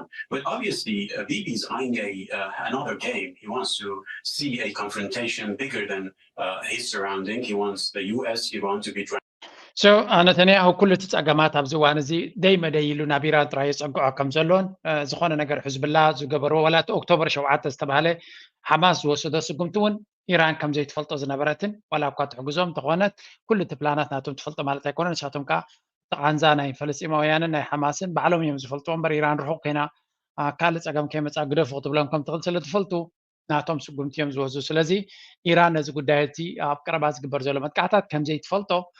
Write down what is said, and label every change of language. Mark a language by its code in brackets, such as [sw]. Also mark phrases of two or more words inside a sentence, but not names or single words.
[en] But obviously, Bibi's eyeing another game. He wants to see a confrontation bigger than his surrounding. He wants the U.S. Iran to be [ti] So ነተንያሁ ኩሉ እቲ ፀገማት ኣብዚ እዋን እዚ ደይመደይ ኢሉ ናብ ኢራን ጥራይ የፀግዖ ከም ዘሎን ዝኾነ ነገር ሕዝብላ ዝገበርዎ ወላ እቲ ኦክቶበር 7 ዝተባሃለ ሓማስ ዝወሰዶ ስጉምቲ እውን ኢራን ከም ዘይትፈልጦ ዝነበረትን ወላ እኳ ትሕግዞም ተኾነት ኩሉ እቲ ፕላናት ናቶም ትፈልጦ ማለት ኣይኮነን ንሳቶም ከዓ ተቓንዛ ናይ ፈለስጢማውያንን ናይ ሓማስን ባዕሎም እዮም ዝፈልጥዎ እምበር ኢራን ርሑቕ ኮይና ካልእ ፀገም ከይመፃ ግደፉ ክትብሎም ከም ትኽእል ስለ ትፈልጡ ናቶም ስጉምቲ እዮም ዝወዙ ስለዚ ኢራን ነዚ ጉዳይ እቲ ኣብ ቀረባ ዝግበር ዘሎ መጥቃዕታት ከም ዘይትፈልጦ